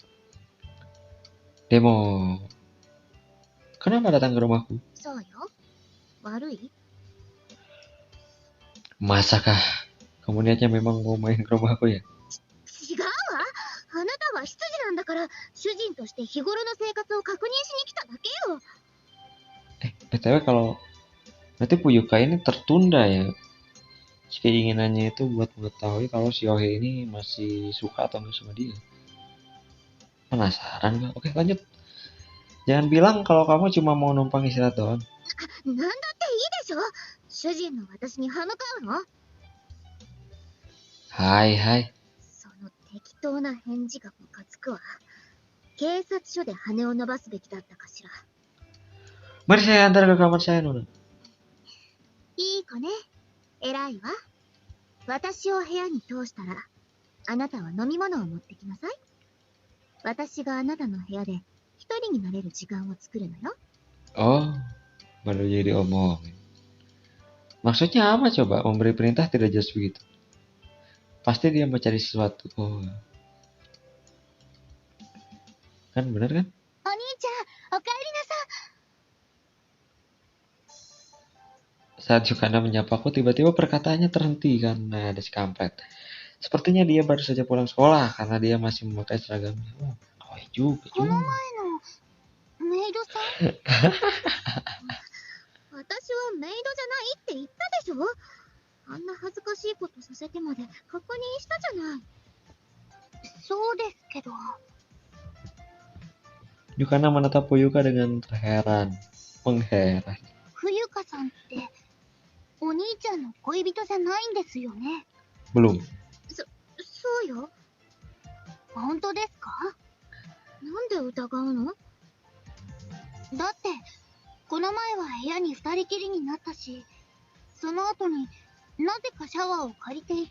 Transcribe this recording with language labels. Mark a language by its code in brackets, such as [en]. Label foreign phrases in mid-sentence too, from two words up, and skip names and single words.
[id] Demo. Kenapa datang ke rumahku? [ja] そうよ。悪い？ [id] Masakah kamu niatnya memang mau main ke rumahku ya? [ja] 違うわ。あなたは執事なんだから、主人として日頃の生活を確認しに来ただけよ。 [id] BTW kalau nanti Fuyuka ini tertunda ya. Keinginannya itu buat mengetahui kalau si Yohei ini masih suka atau enggak sama dia. Penasaran gak? Oke, lanjut. Jangan bilang kalau kamu cuma mau numpang istirahat doang. [ja] なんだっていいでしょ。主人の私に歯向かうの？ [id] Hai. [ja] その適当な返事がムカつくわ。警察署で羽を伸ばすべきだったかしら。 [id] Mari saya antar ke kamar saya, Nona. [ja] いい子ね。偉いわ。私を部屋に通したら、あなたは飲み物を持ってきなさい。私があなたの部屋で一人になれる時間を作るのよ。 [id] Oh, baru jadi omongin. Maksudnya apa coba? Memberi perintah tidak jelas begitu. Pasti dia mencari sesuatu. Oh. Kan bener kan? [ja] お兄ちゃん、おかえりなさい。 [id] Saat Yukana menyapaku, tiba-tiba perkataannya terhenti karena ada si kampret. Sepertinya dia baru saja pulang sekolah karena dia masih memakai seragamnya. Oh, kawaii juga. [ja] この前のメイドさん。私はメイドじゃないって言ったでしょ。あんな恥ずかしいことさせてまで確認したじゃない。そうですけど。 [id] Yukana menatap Fuyuka dengan mengheran. [ja] 冬香さんってお兄ちゃんの恋人じゃないんですよね。 [id] Belum. [ja] そうよ。本当ですか？なんで疑うの？だってこの前は部屋に二人きりになったし、その後になぜかシャワーを借りていて。